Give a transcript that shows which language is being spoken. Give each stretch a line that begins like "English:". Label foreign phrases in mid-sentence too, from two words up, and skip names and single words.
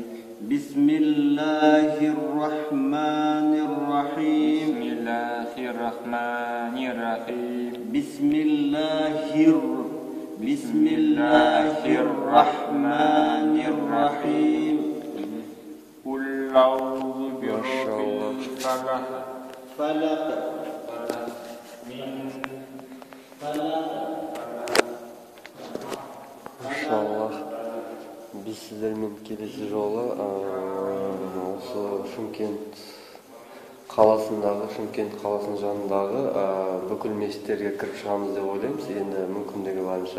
Arabic: بسم الله الرحمن الرحيم. بسم الله الرحمن الرحيم. بسم الله الرحمن الرحيم. قل أعوذ برب الفلق.
Kazakh: Машаллах. Біз сіздермен келесі жолы осы Шымкент қаласының жанындағы бүкіл мешіттерге кіріп шығамыз деп ойлаймыз, енді мүмкіндігі барынша.